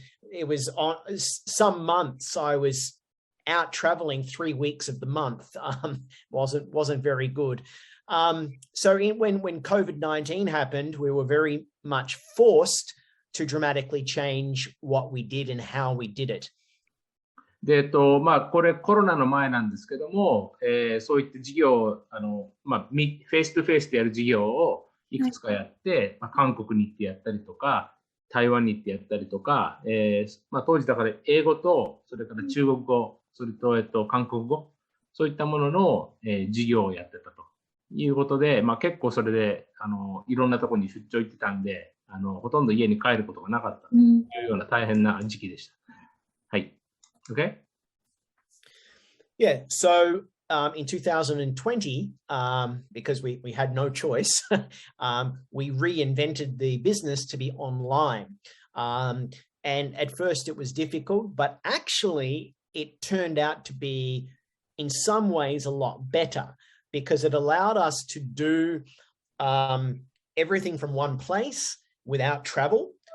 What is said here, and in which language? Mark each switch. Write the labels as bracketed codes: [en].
[en] It was on some months I was out traveling 3 weeks of the month. Wasn't very good. So when COVID-19 happened, we were very much forced to dramatically change what we did and how we did it. [ja] で、これコロナの前なんですけども、そういった事業を、フェイストゥフェイスでやる事業をいくつかやって、韓国に行ってやったりとか、台湾に行ってやったりとか、当時だから英語と、それから中国語、それと、韓国語、そういったものの、授業をやってたということで、結構それで、いろんなところに出張行ってたんで、ほとんど家に帰ることがなかったというような大変な時期でした。はい。Okay? [en] Yeah, so in 2020, because we had no choice, we reinvented the business to be online. And at first it was difficult, but actually it turned out to be in some ways a lot better because it allowed us to do everything from one place without travel.